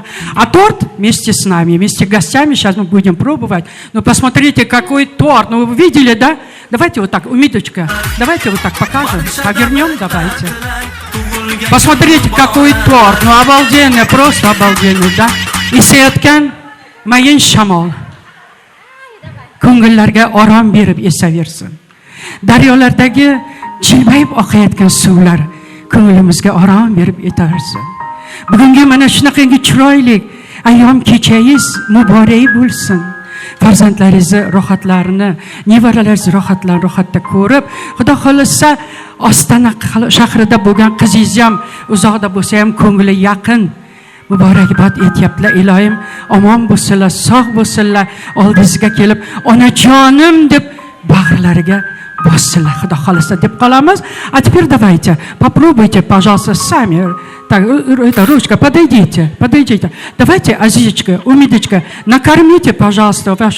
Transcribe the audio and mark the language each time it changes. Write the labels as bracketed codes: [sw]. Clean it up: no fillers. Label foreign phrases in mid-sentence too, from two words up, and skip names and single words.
[ru] А торт вместе с нами, вместе с гостями, сейчас мы будем пробовать. Ну, посмотрите, какой торт. Ну, вы видели, да? Давайте вот так, Умидочка, давайте вот так покажем, повернем, давайте. Посмотрите, какой торт. Ну, обалденный, просто обалденный, да? [uz] Esayotgan mayin shamol ko'ngillarga orom berib esaversin. Daryolardagi jilmayib oqayotgan suvlar ko'nglimizga orom berib etaversin. Bugungi mana shunaqangi chiroyli ayyom kechangiz muborak bo'lsin. Farzandlaringizni rohatlarini, nevaralaringizni rohatda ko'rib, Xudo xolasa Ostona shahrida bo'lgan qizingiz ham uzoqda bo'lsa ham ko'ngli yaqin. Muborakbod etyaptilar. Ilohim omon bo'lsinlar, sog' bo'lsinlar, oldingizga kelib onajonim deb bag'rlariga bossinlar, Xudo xolasa deb qolamiz. [ru] А теперь давайте попробуйте, пожалуйста, сами. Так, это ручка, подойдите. Давайте, Азизочка, Умидочка, накормите, пожалуйста, ваши.